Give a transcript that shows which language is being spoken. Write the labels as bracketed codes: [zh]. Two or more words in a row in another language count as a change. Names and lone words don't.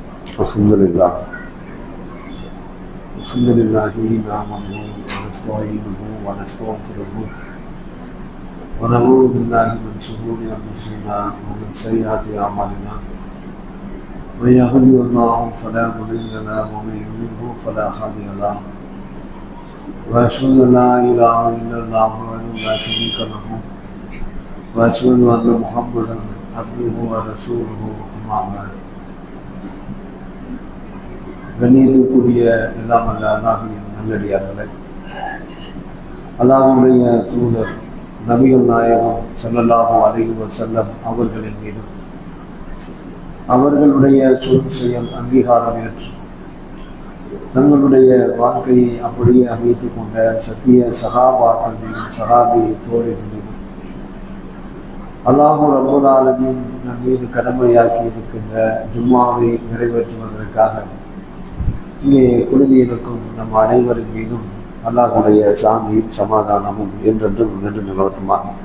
[ar] الحمد لله نحمده ونستعينه ونستغفره ونعوذ بالله من شرور انفسنا ومن سيئات اعمالنا من يهده الله فلا مضل له ومن يضلل فلا هادي له واشهد ان لا اله الا الله وحده لا شريك له واشهد ان محمدا عبده ورسوله اما بعد. [ta] கண்ணியத்துக்குரிய எல்லாம் அல்ல அல்லாஹ்வின் நல்லடியார்களே, அல்லாஹ்வுடைய தூதர் நபிகள் நாயகம் [ar] صلى الله عليه وسلم [ta] அவர்களின் மீதும் அவர்களுடைய சொல் செயல் அங்கீகாரம் ஏற்று தங்களுடைய வாழ்க்கையை அப்படியே அமைத்துக் கொண்ட சத்திய சஹாபாக்கள் மீதும் சஹாபி தோழர்கள் மீதும் [ar] الله رب العالمين [ta] நம் மீது கடமையாக்கி இருக்கின்ற ஜும்மாவை நிறைவேற்றுவதற்காக இங்கே குழுவியிருக்கும் நம் அனைவரின் மீதும் அல்லாஹ்வுடைய சாந்தியும் சமாதானமும் என்றென்றும் நின்று நிலவட்டுமாக.